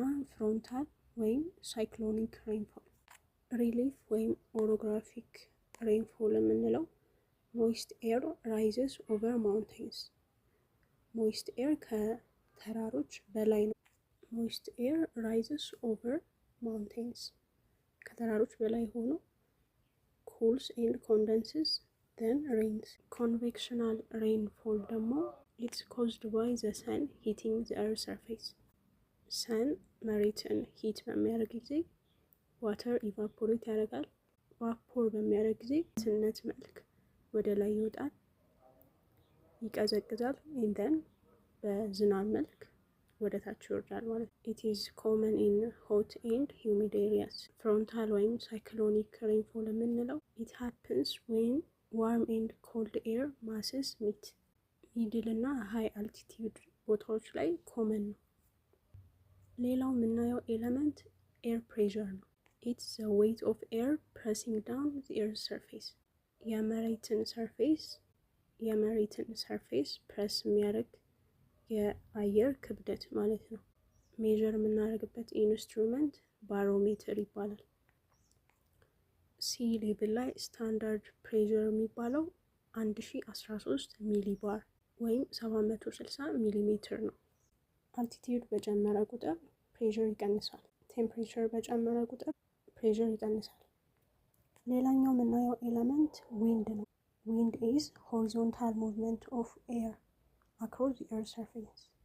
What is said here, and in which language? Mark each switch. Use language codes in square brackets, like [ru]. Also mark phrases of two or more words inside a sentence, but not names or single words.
[en] frontal ወይም cyclonic rainfall. relief ወይም orographic rainfall የምንለው moist air rises over mountains. moist ኤር [am] ከተራሮች በላይ ነው። [en] moist air rises over mountains [am] ከተራሮች በላይ ሆኖ [en] cools and condenses then rains። convectional rainfall ደግሞ it's caused by the sun heating the earth surface። [am] ሰን መሬትን ሂት በሚያደርግ ጊዜ [en] water evaporate [am] ያደርጋል። ቫፖር በሚያደርግ ጊዜ ትነት መልክ ወደ ላይ ይወጣል፣ [en] ይቀዘቅዛል፣ then [am] በዝናብ መልክ ወደ ታች ይወርዳል ማለት ነው። [en] it is common in hot and humid areas። frontal ወይም cyclonic rainfall የምንለው it happens when warm and cold air masses meet። middle እና high altitude [am] ቦታዎች ላይ [en] ኮመን ነው። [am] ሌላው የምናየው [en] element air pressure ነው። it's the weight of air pressing down the earth's surface። የመሬትን surface press [am] የሚያደርግ የአየር ክብደት ማለት ነው። ሜዥር የምናደርግበት ኢንስትሩመንት ባሮሜትር ይባላል። [en] sea level ላይ standard pressure የሚባለው 1013 millibar ወይም 760 millimeter ነው። አልቲቲዩድ [am] በጨመረ ቁጥር [en] ፕሬሸር ይቀንሳል። ቴምፕሬቸር [am] በጨመረ ቁጥር [en] ፕሬሸር ይቀንሳል። [am] ሌላኛው የምናየው [en] element wind ነው። wind is horizontal movement of air across the earth surface።